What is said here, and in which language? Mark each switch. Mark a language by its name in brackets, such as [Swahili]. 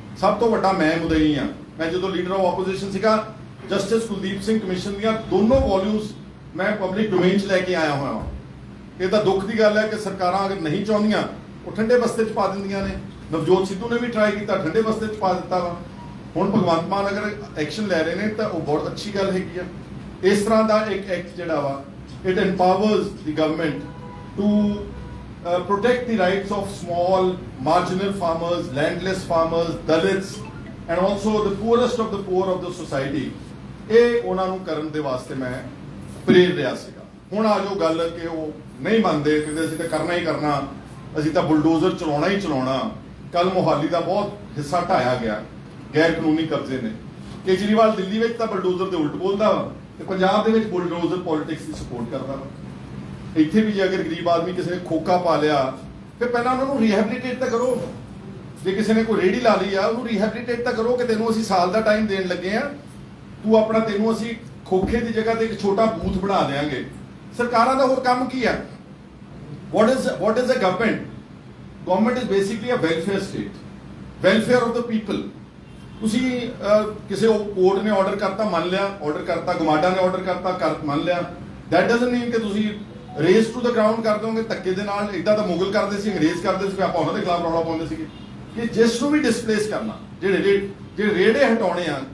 [Punjabi] ਸਭ ਤੋਂ ਵੱਡਾ ਮੈਂ ਮੁਦਈ ਆ। ਮੈਂ ਜਦੋਂ ਲੀਡਰ ਆਫ ਆਪੋਜੀਸ਼ਨ ਸੀਗਾ, ਜਸਟਿਸ ਕੁਲਦੀਪ ਸਿੰਘ ਕਮਿਸ਼ਨ ਦੀਆਂ ਦੋਨੋਂ ਵੋਲਿਊਮਸ ਮੈਂ ਪਬਲਿਕ ਡੋਮੇਨ 'ਚ ਲੈ ਕੇ ਆਇਆ ਹੋਇਆ। ਇਹ ਤਾਂ ਦੁੱਖ ਦੀ ਗੱਲ ਹੈ ਕਿ ਸਰਕਾਰਾਂ ਅਗਰ ਨਹੀਂ ਚਾਹੁੰਦੀਆਂ ਉਹ ਠੰਡੇ ਬਸਤੇ 'ਚ ਪਾ ਦਿੰਦੀਆਂ ਨੇ। ਨਵਜੋਤ ਸਿੱਧੂ ਨੇ ਵੀ ਟਰਾਈ ਕੀਤਾ, ਠੰਡੇ ਬਸਤੇ 'ਚ ਪਾ ਦਿੱਤਾ ਵਾ। ਹੁਣ ਭਗਵੰਤ ਮਾਨ ਅਗਰ ਐਕਸ਼ਨ ਲੈ ਰਹੇ ਨੇ ਤਾਂ ਉਹ ਬਹੁਤ ਅੱਛੀ ਗੱਲ ਹੈਗੀ ਆ। ਇਸ ਤਰ੍ਹਾਂ ਦਾ ਇੱਕ ਐਕਟ ਜਿਹੜਾ ਵਾ, [English] It empowers the government to protect the rights of small marginal farmers, landless farmers, dalits and also the poorest of the poor of the society। [Punjabi] ਇਹ ਉਹਨਾਂ ਨੂੰ ਕਰਨ ਦੇ ਵਾਸਤੇ ਮੈਂ ਪ੍ਰੇਰ ਰਿਹਾ ਸੀਗਾ। ਹੁਣ ਆ ਜੋ ਗੱਲ ਕਿ ਉਹ ਨਹੀਂ ਮੰਨਦੇ, ਕਹਿੰਦੇ ਅਸੀਂ ਤਾਂ ਕਰਨਾ ਹੀ ਕਰਨਾ, ਅਸੀਂ ਤਾਂ ਬੁਲਡੋਜ਼ਰ ਚਲਾਉਣਾ ਹੀ ਚਲਾਉਣਾ। ਕੱਲ ਮੋਹਾਲੀ ਦਾ ਬਹੁਤ ਹਿੱਸਾ ਢਾਇਆ ਗਿਆ, ਗੈਰ ਕਾਨੂੰਨੀ ਕਬਜ਼ੇ ਨੇ। ਕੇਜਰੀਵਾਲ ਦਿੱਲੀ ਵਿੱਚ ਤਾਂ ਬੁਲਡੋਜ਼ਰ ਦੇ ਉਲਟ ਬੋਲਦਾ ਵਾ ਤੇ ਪੰਜਾਬ ਦੇ ਵਿੱਚ ਬੁਲਡੋਜ਼ਰ ਪੋਲਿਟਿਕਸ ਦੀ ਸਪੋਰਟ ਕਰਦਾ ਵਾ। ਇੱਥੇ ਵੀ ਜੇ ਅਗਰ ਗਰੀਬ ਆਦਮੀ ਕਿਸੇ ਨੇ ਖੋਕਾ ਪਾ ਲਿਆ ਫਿਰ ਪਹਿਲਾਂ ਉਹਨਾਂ ਨੂੰ ਰੀਹੈਬਿਲਿਟੇਟ ਤਾਂ ਕਰੋ। ਜੇ ਕਿਸੇ ਨੇ ਕੋਈ ਰੇਹੜੀ ਲਾ ਲਈ ਆ ਉਹਨੂੰ ਰੀਹੈਬਿਲਿਟੇਟ ਤਾਂ ਕਰੋ ਕਿ ਤੈਨੂੰ ਅਸੀਂ ਸਾਲ ਦਾ ਟਾਈਮ ਦੇਣ ਲੱਗੇ ਆ, ਤੂੰ ਆਪਣਾ, ਤੈਨੂੰ ਅਸੀਂ ਖੋਖੇ ਦੀ ਜਗ੍ਹਾ ਤੇ ਇੱਕ ਛੋਟਾ ਬੂਥ ਬਣਾ ਦੇਾਂਗੇ। ਸਰਕਾਰਾਂ ਦਾ ਹੋਰ ਕੰਮ ਕੀ ਆ? [English] what is a government is basically a welfare state, welfare of the people। [Punjabi] ਤੁਸੀਂ ਕਿਸੇ ਕੋਰਟ ਨੇ ਆਰਡਰ ਕਰਤਾ, ਮੰਨ ਲਿਆ, ਆਰਡਰ ਕਰਤਾ, ਗਮਾਡਾ ਨੇ ਆਰਡਰ ਕਰਤਾ, ਮੰਨ ਲਿਆ। [English] that doesn't mean [Punjabi] ਕਿ ਤੁਸੀਂ [English] raze to the ground [Punjabi] ਕਰ ਦੋਗੇ ਧੱਕੇ ਦੇ ਨਾਲ। ਇਦਾਂ ਤਾਂ ਮੁਗਲ ਕਰਦੇ ਸੀ, ਅੰਗਰੇਜ਼ ਕਰਦੇ ਸੀ, ਆਪਾਂ ਉਹਨਾਂ ਦੇ ਖਿਲਾਫ ਰੌਲਾ ਪਾਉਂਦੇ ਸੀਗੇ ਕਿ ਜਿਸ ਨੂੰ ਵੀ ਡਿਸਪਲੇਸ ਕਰਨਾ, ਜਿਹੜੇ ਰੇੜੇ ਹਟਾਉਣੇ ਆ।